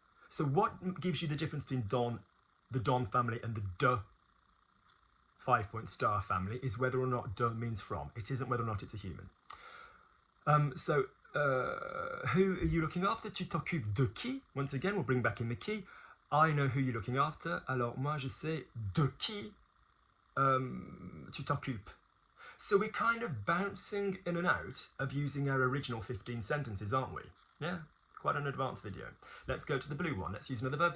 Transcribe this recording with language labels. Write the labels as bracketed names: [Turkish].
[English] So what gives you the difference between the don family and the de 5-point star family is whether or not de means from. It isn't whether or not it's a human. Who are you looking after? [French] Tu t'occupes de qui? [English] Once again, we'll bring back in the qui. I know who you're looking after. [French] Alors moi je sais de qui tu t'occupes. [English] So we're kind of bouncing in and out of using our original 15 sentences, aren't we? Yeah, quite an advanced video. Let's go to the blue one. Let's use another verb.